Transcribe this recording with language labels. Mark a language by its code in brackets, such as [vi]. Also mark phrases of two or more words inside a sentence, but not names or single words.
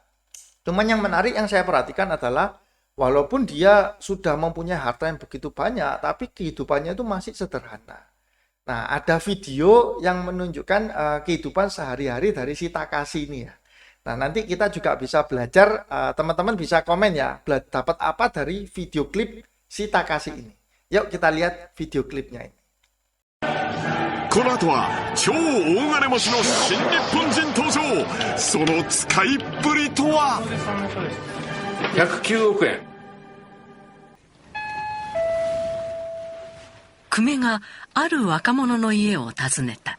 [id] Cuman yang menarik yang saya perhatikan adalah walaupun dia sudah mempunyai harta yang begitu banyak, tapi kehidupannya itu masih sederhana. Nah, ada video yang menunjukkan kehidupan sehari-hari dari si Takashi ini ya. Nah, nanti kita juga bisa belajar, teman-teman bisa komen ya, dapat apa dari video klip si Takashi ini. Yuk kita lihat video klipnya ini. [ja] この後は超大金持ちの新日本人登場。その使いっぷりとは。 109億円。久米がある若者の家を訪ねた。